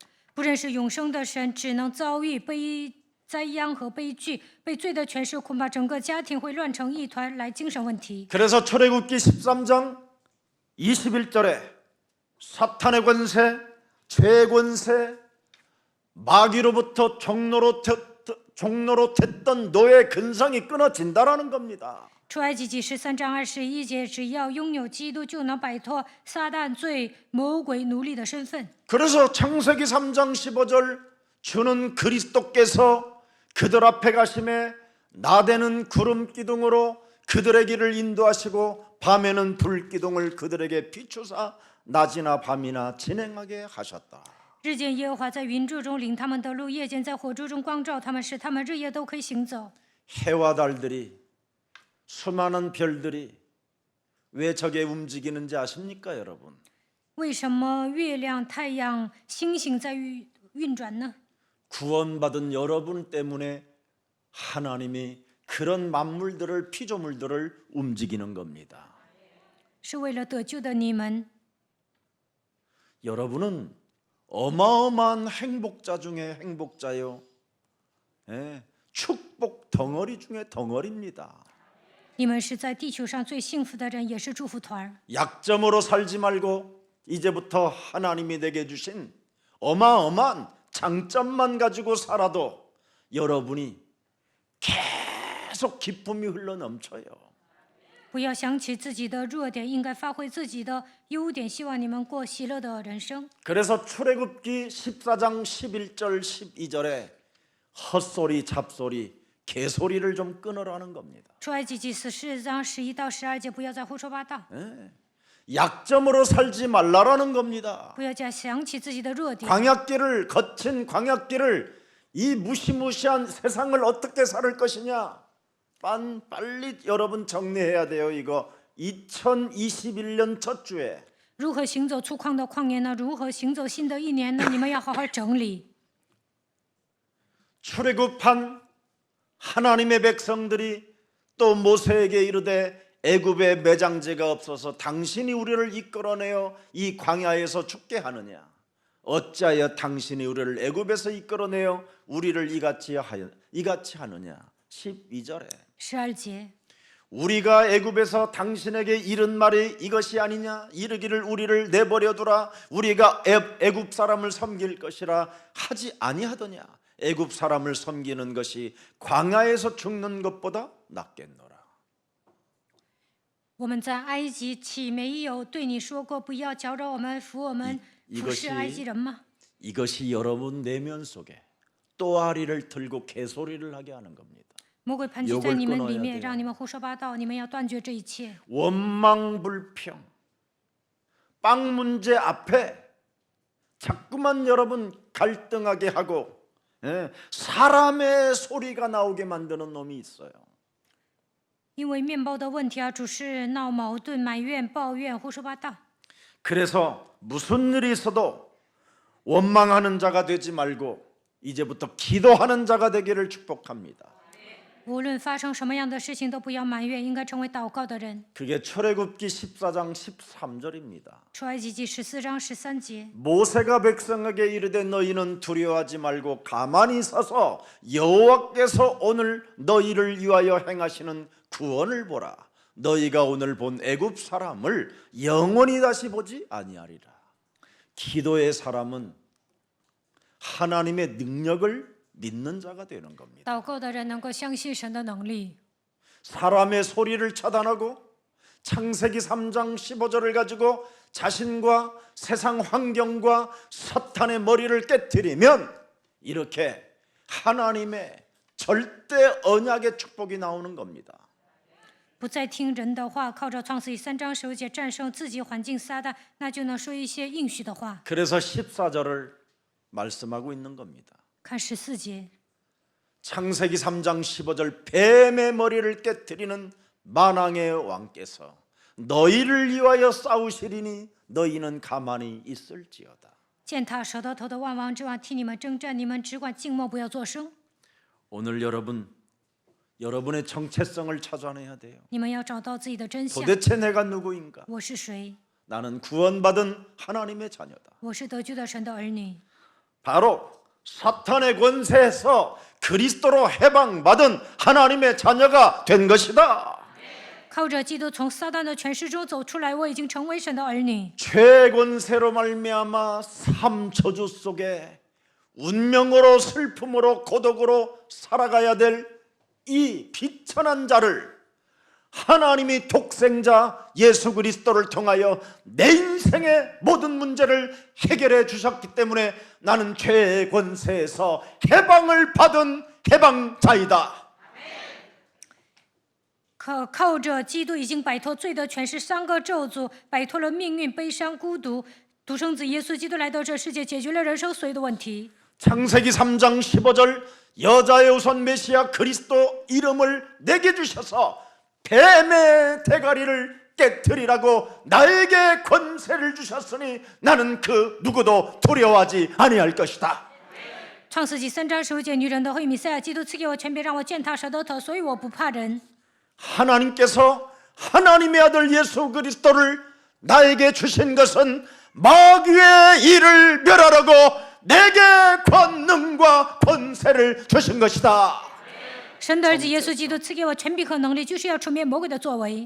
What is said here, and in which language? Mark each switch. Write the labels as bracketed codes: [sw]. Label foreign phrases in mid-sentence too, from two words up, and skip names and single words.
[zh] 不认识永生的神，只能遭遇灾殃和悲剧，被罪的权势恐怕整个家庭会乱成一团，来精神问题。 [ko] 그래서 출애굽기 13장 21절에 사탄의 권세, 죄권세, 마귀로부터 종로로 됐던 노예 근성이 끊어진다라는 겁니다. [zh] 出埃及记13章21节，只要拥有基督，就能摆脱撒旦罪、魔鬼奴隶的身份。 [ko] 그래서 창세기 3장 15절 주는 그리스도께서 그들 앞에 가심에 나대는 구름 기둥으로 그들의 길을 인도하시고 밤에는 불 기둥을 그들에게 비추사 낮이나 밤이나 진행하게 하셨다. [zh] 日间耶和华在云柱中领他们的路，夜间在火柱中光照他们，使他们日夜都可以行走。 [ko] 해와 달들이 수많은 별들이 왜 저게 움직이는지 아십니까, 여러분? [zh] 为什么月亮、太阳、星星在运转呢？ [ko] 구원받은 여러분 때문에 하나님이 그런 만물들을, 피조물들을 움직이는 겁니다. [zh] 是为了得救的你们。 [ko] 여러분은 어마어마한 행복자 중에 행복자요. 예, 축복 덩어리 중에 덩어리입니다. [zh] 你们是在地球上最幸福的人，也是祝福团。 [ko] 약점으로 살지 말고 이제부터 하나님이 내게 주신 어마어마한 장점만 가지고 살아도 여러분이 계속 기쁨이 흘러 넘쳐요. [zh] 不要想起自己的弱点，应该发挥自己的优点。希望你们过喜乐的人生。 [ko] 그래서 출애굽기 14장 11절 12절에 헛소리, 잡소리, 개소리를 좀 끊으라는 겁니다. [zh] 出埃及记14章11到12节，不要再胡说八道， [ko] 약점으로 살지 말라라는 겁니다. [zh] 不要再想起自己的弱点。 [ko] 광야길을, 거친 광야길을, 이 무시무시한 세상을 어떻게 살 것이냐, 빨리 여러분 정리해야 돼요. 이거 2021년 첫 주에 [zh] 如何行走粗犷的旷野呢？如何行走新的一年呢？你们要好好整理。 [ko] 출애굽한 하나님의 백성들이 또 모세에게 이르되 애굽에 매장제가 없어서 당신이 우리를 이끌어내어 이 광야에서 죽게 하느냐, 어찌하여 당신이 우리를 애굽에서 이끌어내어 우리를 이같이 하느냐. 12절에 [zh] 12节， [ko] 우리가 애굽에서 당신에게 이른 말이 이것이 아니냐, 이르기를 우리를 내버려두라, 우리가 애굽 사람을 섬길 것이라 하지 아니하더냐. 애굽 사람을 섬기는 것이 광야에서 죽는 것보다 낫겠노라. [zh] 我们在埃及岂没有对你说过，不要搅扰我们，服我们，服侍埃及人吗？ [ko] 이것이 여러분 내면 속에 또아리를 들고 개소리를 하게 하는 겁니다. [zh] 魔鬼盘踞在你们里面，让你们胡说八道。你们要断绝这一切。 [ko] 원망불평, 빵 문제 앞에 자꾸만 여러분 갈등하게 하고 사람의 소리가 나오게 만드는 놈이 있어요. [zh] 因为面包的问题啊，主是闹矛盾、埋怨、抱怨、胡说八道。 [ko] 그래서 무슨 일이 있어도 원망하는 자가 되지 말고 이제부터 기도하는 자가 되기를 축복합니다. [zh] 无论发生什么样的事情，都不要埋怨，应该成为祷告的人。 [ko] 그게 출애굽기 14장 13절입니다. [zh] 出埃及记14章13节， [ko] 모세가 백성에게 이르되 너희는 두려워하지 말고 가만히 서서 여호와께서 오늘 너희를 위하여 행하시는 구원을 보라. 너희가 오늘 본 애굽 사람을 영원히 다시 보지 아니하리라. 기도의 사람은 하나님의 능력을 믿는 자가 되는 겁니다. [zh] 祷告的人能够相信神的能力。 [ko] 사람의 소리를 차단하고 창세기 3장 15절을 가지고 자신과 세상 환경과 사탄의 머리를 깨트리면 이렇게 하나님의 절대 언약의 축복이 나오는 겁니다. [zh] 不再听人的话，靠着创世记3章15节战胜自己环境撒旦，那就能说一些应许的话。 [ko] 그래서 14절을 말씀하고 있는 겁니다. [zh] 看14节， [ko] 창세기 3장 15절 뱀의 머리를 깨트리는 만왕의 왕께서 너희를 위하여 싸우시리니 너희는 가만히 있을지어다. [zh] 践踏舌头的万王之王替你们征战，你们只管静默，不要作声。 [ko] 오늘 여러분의 정체성을 찾아내야 돼요. [zh] 你们要找到自己的真相。 [ko] 도대체 내가 누구인가? [zh] 我是谁？ [ko] 나는 구원받은 하나님의 자녀다. [zh] 我是得救的神的儿女。 [ko] 바로 사탄의 권세에서 그리스도로 해방받은 하나님의 자녀가 된 것이다. [zh] 靠着基督从撒旦的权势中走出来，我已经成为神的儿女。 [ko] 죄의 권세로 말미암아 삶 저주 속에 운명으로 슬픔으로 고독으로 살아가야 될 이 비천한 자를 하나님이 독생자 예수 그리스도를 통하여 내 인생의 모든 문제를 해결해 주셨기 때문에 나는 죄의 권세에서 해방을 받은 해방자이다. [zh] 靠着基督已经摆脱罪的权势、三个咒诅，摆脱了命运、悲伤、孤独。独生子耶稣基督来到这世界，解决了人生所有的问题。 [ko] 창세기 3장 15절 여자의 우선 메시아 그리스도 이름을 내게 주셔서 뱀의 대가리를 깨뜨리라고 나에게 권세를 주셨으니 나는 그 누구도 두려워하지 아니할 것이다. [zh] 创世纪3章15节，女人的后裔弥赛亚基督赐给我权柄，让我践踏蛇的头，所以我不怕人。 [ko] 하나님께서 하나님의 아들 예수 그리스도를 나에게 주신 것은 마귀의 일을 멸하라고 내게 권능과 권세를 주신 것이다. [zh] 神的儿子耶稣基督赐给我权柄和能力，就是要除灭魔鬼的作为。